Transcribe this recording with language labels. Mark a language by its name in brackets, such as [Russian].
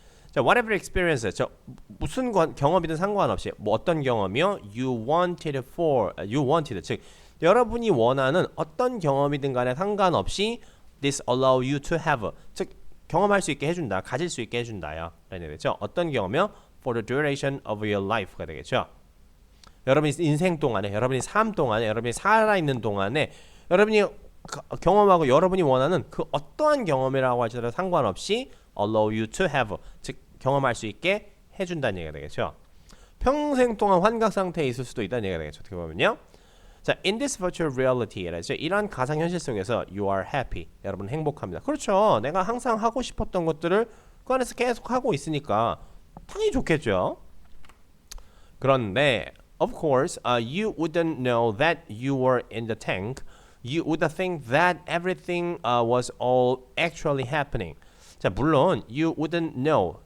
[Korean] 자, [English] whatever experience, [Korean] 무슨 경험이든 상관없이 뭐 어떤 경험이요? [English] You wanted, [Korean] 즉 여러분이 원하는 어떤 경험이든 간에 상관없이 [English] this allow you to have, [Korean] 즉 경험할 수 있게 해준다, 가질 수 있게 해준다요. 라는 얘기죠. 어떤 경험이요? [English] For the duration of your life가 되겠죠. [Korean] 여러분이 인생 동안에, 여러분이 삶 동안에, 여러분이 살아있는 동안에 여러분이 경험하고 여러분이 원하는 그 어떠한 경험이라고 할지라도 상관없이 [English] allow you to have, [Korean] 즉 경험할 수 있게 해준다는 얘기가 되겠죠. 평생 동안 환각 상태에 있을 수도 있다는 얘기가 되겠죠. 어떻게 보면요. 자, [English] in this virtual reality, [Korean] 이런 가상현실 속에서 [English] you are happy, [Korean] 여러분 행복합니다. 그렇죠. 내가 항상 하고 싶었던 것들을 그 안에서 계속 하고 있으니까 당연히 좋겠죠. [English] 그런데 of course, you wouldn't know that you were in the tank. You would think that everything was all actually happening. [Korean] 자, 물론 [English] you wouldn't know.